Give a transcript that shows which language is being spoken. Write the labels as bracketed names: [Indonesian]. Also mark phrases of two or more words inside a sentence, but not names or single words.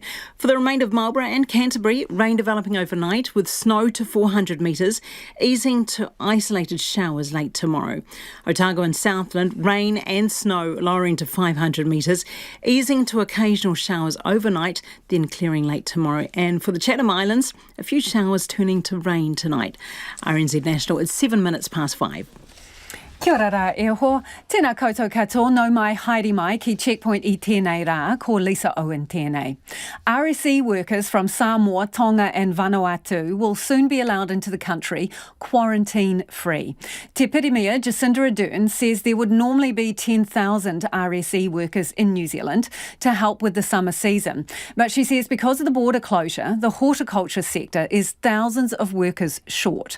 [English] For the remainder of Marlborough and Canterbury, rain developing overnight with snow to 400 metres, easing to isolated showers late tomorrow. Otago and Southland, rain and snow lowering to 500 metres, easing to occasional showers overnight, then clearing late tomorrow. And for the Chatham Islands, a few showers turning to rain tonight. RNZ National, it's 5:07. [Māori] Kia ora rā e ho. Tēnā koutou katoa, no mai haere mai ki Checkpoint I tēnei rā, ko Lisa Owen tēnei. [English] RSE workers from Samoa, Tonga and Vanuatu will soon be allowed into the country quarantine-free. [Māori] Te Pirimia, Jacinda Ardern, [English] says there would normally be 10,000 RSE workers in New Zealand to help with the summer season. But she says because of the border closure, the horticulture sector is thousands of workers short.